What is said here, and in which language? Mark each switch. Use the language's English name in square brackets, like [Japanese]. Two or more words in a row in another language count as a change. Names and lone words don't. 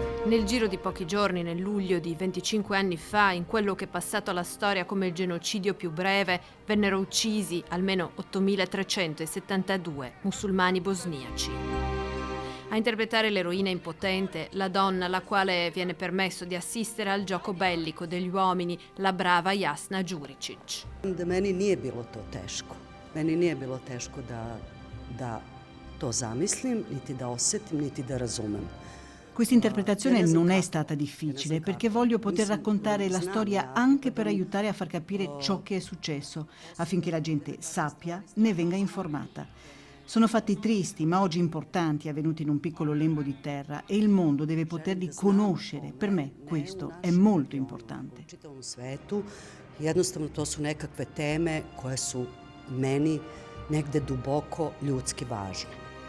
[Italian] Nel giro di pochi giorni, nel luglio di 25 anni fa, in quello che è passato alla storia come il genocidio più breve, vennero uccisi almeno 8.372 musulmani bosniaci. A interpretare l'eroina impotente, la donna alla quale viene permesso di assistere al gioco bellico degli uomini, la brava Jasna Đuričić. [Serbian] Meni nije bilo to teško. Meni nije bilo teško da to zamislim, niti da osjetim, niti da razumem. [Italian] Questa interpretazione non è stata difficile perché voglio poter raccontare la storia anche per aiutare a far capire ciò che è successo, affinché la gente sappia, ne venga informata. Sono fatti tristi ma oggi importanti avvenuti in un piccolo lembo di terra e il mondo deve poterli conoscere. Per me questo è molto importante. [Serbian] Jednostavno to su nekakve teme koje su meni negde duboko ljudski važne.